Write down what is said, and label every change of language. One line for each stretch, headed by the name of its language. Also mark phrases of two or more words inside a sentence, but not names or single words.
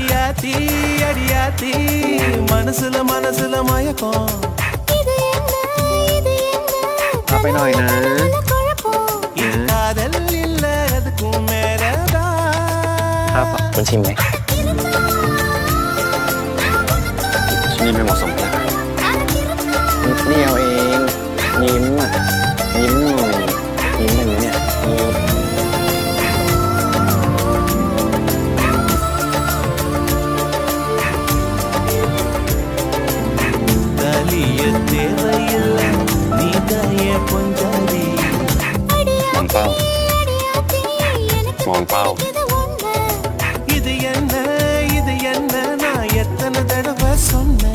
Tamil: அடியாத்தி அடியாத்தி மனசுல மனசுல மயக்கம்
Thai: ไปหน่อยนะ
Tamil: காதல் இல்ல அதுக்கும் மேலதான்
Thai: ครับคุณชิมไหมชิ้นนี้ไม่เหมาะสมนะนิดเดียวเองยิ้มอ่ะยิ้มหน่อยยิ้มอย่างนี้เนี่ยยิ้ม
Tamil: தாலிய தேவையில்லை நீ தாயே பொஞ்சாதி
Thai: มองเป้า มองเป้า
Tamil: இது என்ன நான் எத்தனை தடவை சொன்ன